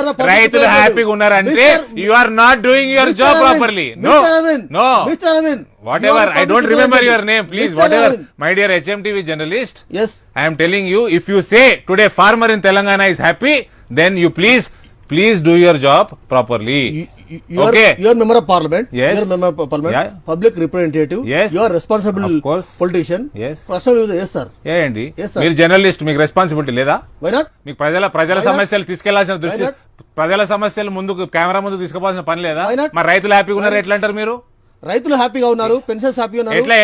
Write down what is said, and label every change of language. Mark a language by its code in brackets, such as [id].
[te] రైతులు హ్యాపీగా ఉన్నారంటే [en] You are not doing your job properly. No whatever, I don't remember your name, please. Whatever, my dear HMTV journalist, yes, I am telling you, if you say today farmer in Telangana is happy, then you please do your job properly. Okay, you are member of parliament. Yes, you are member of parliament. Yeah. Public representative. Yes, you are responsible. Of course, politician. Yes, personal. Yes sir. [te] ఏండి మీరు journalist, మీకు responsibility లేదా? [en] Why not? [te] మీకు ప్రజల సమస్యలు తీసుకెళ్లాల్సిన దృష్టి, ప్రజల సమస్యలు ముందుకు కెమెరా ముందు తీసుకుపోవాల్సిన పని లేదా? మరి రైతులు హ్యాపీగా ఉన్నారు ఎట్లా అంటారు మీరు? రైతులు హ్యాపీగా ఉన్నారు, పెన్షన్స్ హ్యాపీగా ఉన్నారు.